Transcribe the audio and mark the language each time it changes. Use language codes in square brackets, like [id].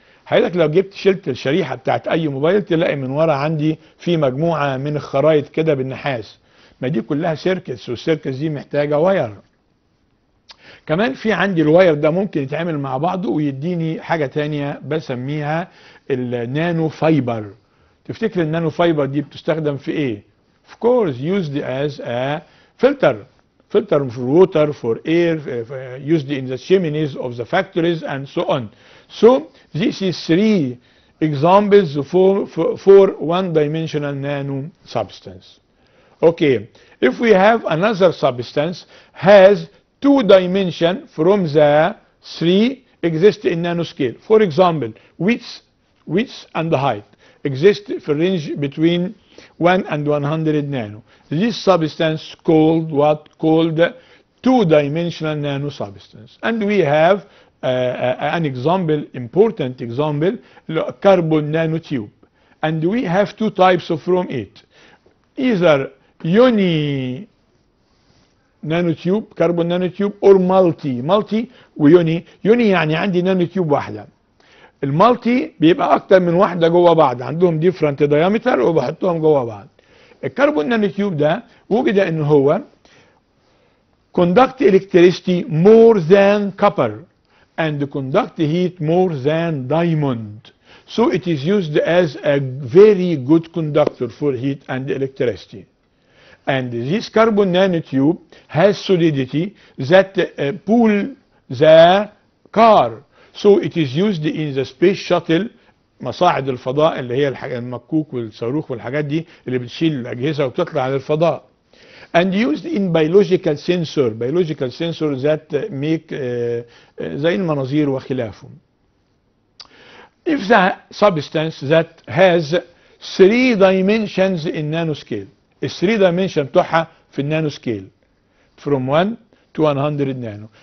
[ar] حضرتك لو جبت شلت الشريحه بتاعت اي موبايل تلاقي من ورا عندي في مجموعه من الخرايط كده بالنحاس. ما دي كلها سيركتس، والسيركتس دي محتاجه واير. كمان في عندي الواير ده ممكن يتعامل مع بعضه ويديني حاجه تانية بسميها النانو فايبر. تفتكر النانو فايبر دي بتستخدم في ايه؟ [en] of course used as a filter for water, for air, used in the chimneys of the factories and so on. So this is 3 examples for 1-dimensional nano substance. Okay, if we have another substance has 2 dimension from the 3 exist in nanoscale. For example, width and height exist for range between 1 and 100 nano. This substance called what? Called 2-dimensional nano substance. And we have an example, important example, carbon nanotube. And we have 2 types from it. Either uni nanotube, carbon nanotube, or multi [ar] ويوني. يوني يعني عندي nanotube واحدة. المالتي بيبقى اكتر من واحده جوه بعض، عندهم ديفرنت دايمتر وبحطهم جوه بعض. الكربون نانوتيوب ده وجد ان هو [en] conduct electricity more than copper and conduct heat more than diamond. So it is used as a very good conductor for heat and electricity. And this carbon nanotube has solidity that pull the car. So it is used in the space shuttle، [ar] مصاعد الفضاء اللي هي المكوك والصاروخ والحاجات دي اللي بتشيل الأجهزة وبتطلع على الفضاء. [en] And used in biological sensor that make [ar] زي المناظير وخلافه. [en] If the substance that has 3 dimensions in nanoscale، ال 3 dimension [ar] بتوعها في النانو [en] scale from 1 to 100 nano.